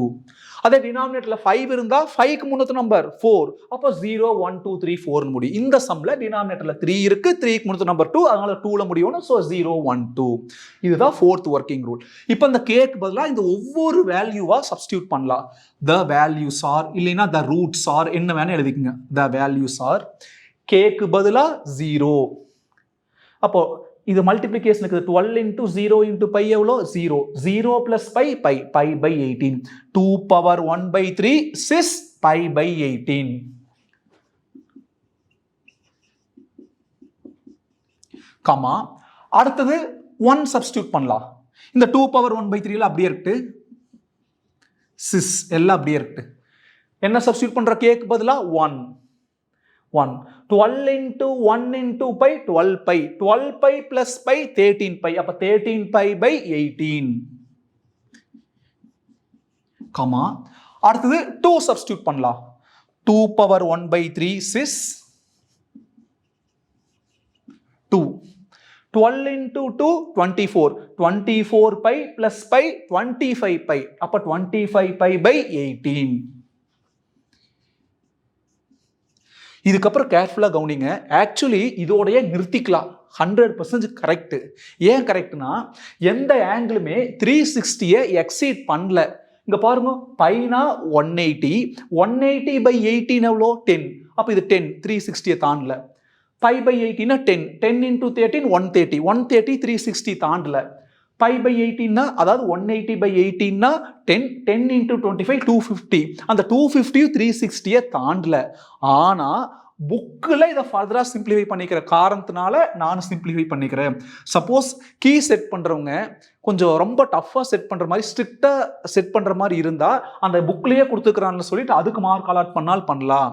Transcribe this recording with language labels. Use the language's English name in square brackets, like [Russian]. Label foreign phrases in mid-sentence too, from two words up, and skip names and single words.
[Tamil] அதே டினாமினேட்டர்ல 5 இருந்தா 5க்கு முன்னத்த நம்பர் 4. அப்போ 0, 1, 2, 3, 4 முடியும். இந்த சம்ல டினாமினேட்டர்ல 3 இருக்கு, 3க்கு முன்னத்த நம்பர் 2, அதனால 2ல முடியும். சோ 0, 1, 2. இதுதான் [English] fourth working rule. [Tamil] இப்போ இந்த கேக்கு பதிலா இந்த ஒவ்வொரு [English] valueva substitute [Tamil] பண்ணலாம். [English] the values are இல்லைனா the roots are [Tamil] என்ன வேணா எழுதிக்கங்க. [English] the values are [Tamil] கேக்கு பதிலா [English] 0. [Tamil] அப்போ இது மல்டிப்ளிகேஷன் இருக்குது. 12 into 0 into pi எவ்வளோ? 0. [English] 0 plus pi, pi. pi by 18. 2 power 1/3 6 pi by 18. [Tamil] கமா அடுத்தது 1 சப்ஸ்டிடியூட் பண்ணலாம். இந்த 2 power 1/3 அப்படியே இருக்கு. 6 எல்லாம் அப்படியே இருக்கு. என்ன சப்ஸ்டிடியூட் பண்ற? கேக்கு பதிலா 1. 12 into 1 into pi 12 pi. [English] 12 pi plus pi 13 pi. [Tamil] அப்ப 13 [English] pi by [Tamil] 18. கமா அடுத்தது 2 சப்ஸ்டிடியூட் பண்ணலாம். [English] 2 power 1/3 6 2. 12 into 2 24. 24 pi plus pi 25 pi. [Tamil] அப்ப 25 [English] pi by [Tamil] 18. இதுக்கப்புறம் கேர்ஃபுல்லா கவனிங்க. ஆக்சுவலி இதோடைய நிறுத்திக்கலாம். 100% கரெக்ட். ஏன் கரெக்ட்னா எந்த ஆங்கிளுமே 360 எக்ஸீட் பண்ணல. இங்க பாருங்க, பைனா 180. 180 by 18 எவ்வளோ? 10. அப்ப இது 10 360 தாண்டல. [English] pi by 18 10. [Tamil] 10 into 13 130. 130 360 தாண்டல. [English] pi by [Tamil] 18 அதாவது 180 by 18 10. [English] 10 into 25 250. [Tamil] அந்த 250 360 தாண்டல. ஆனா புக்கில் இதை [English] furthera simplify [Tamil] பண்ணிக்கிற காரணத்தினால நான் சிம்பிளிஃபை பண்ணிக்கிறேன். சப்போஸ் [English] key set [Tamil] பண்றவங்க கொஞ்சம் ரொம்ப [English] tougha set [Tamil] பண்ற மாதிரி [English] stricta set [Tamil] பண்ற மாதிரி இருந்தா அந்த புக்லயே கொடுத்துக்கிறான்னு சொல்லிட்டு அதுக்கு [English] mark allot [Tamil] பண்ணால் பண்ணலாம்.